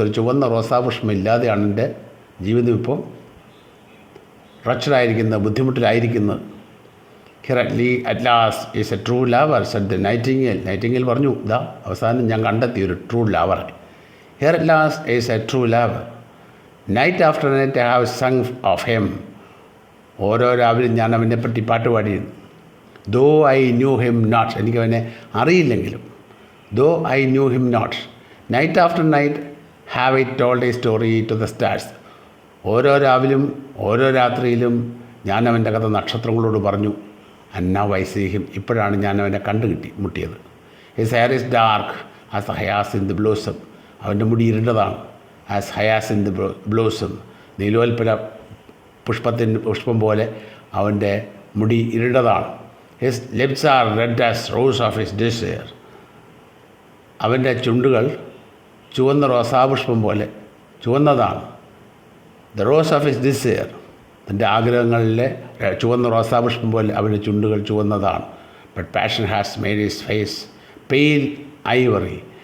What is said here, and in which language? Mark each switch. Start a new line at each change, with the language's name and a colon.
Malayalam: ഒരു ചുവന്ന റോസാപുഷ്പം ഇല്ലാതെയാണ് എൻ്റെ ജീവിതം ഇപ്പോൾ റച്ചഡായിരിക്കുന്നത്, ബുദ്ധിമുട്ടിലായിരിക്കുന്നത്.
English: Here at last is a true lover, said the Nightingale.
Malayalam: Nightingale പറഞ്ഞു, ഇതാ അവസാനം ഞാൻ കണ്ടെത്തി ഒരു true lover.
English: Here at last is a true lover. Night after night I have sung of him.
Malayalam: ഓരോ രാവിലെയും ഞാൻ അവനെപ്പറ്റി പാട്ട് പാടിയിരുന്നു.
English: Though I knew him not.
Malayalam: എനിക്കവനെ അറിയില്ലെങ്കിലും.
English: Though I knew him not. Night after night have I told a story to the stars.
Malayalam: ഓരോ രാവിലും ഓരോ രാത്രിയിലും ഞാൻ അവൻ്റെ കഥ നക്ഷത്രങ്ങളോട് പറഞ്ഞു.
English: And now I see him.
Malayalam: ഇപ്പോഴാണ് ഞാൻ അവനെ മുട്ടിയത്.
English: His hair is dark as the hyacinth blossom.
Malayalam: അവൻ്റെ മുടി ഇരുണ്ടതാണ്.
English: As hyacinth blossom.
Malayalam: നീലോൽപ്പല പുഷ്പം പോലെ അവൻ്റെ മുടി ഇരുണ്ടതാണ്.
English: His lips are red as rose of his desire.
Malayalam: അവൻ്റെ ചുണ്ടുകൾ ചുവന്ന റോസാപുഷ്പം പോലെ ചുവന്നതാണ്.
English: The rose of his desire.
Malayalam: തൻ്റെ ആഗ്രഹങ്ങളിലെ ചുവന്ന റോസാപുഷ്പം പോലെ അവൻ്റെ ചുണ്ടുകൾ ചുവന്നതാണ്.
English: But passion has made his face pale ivory.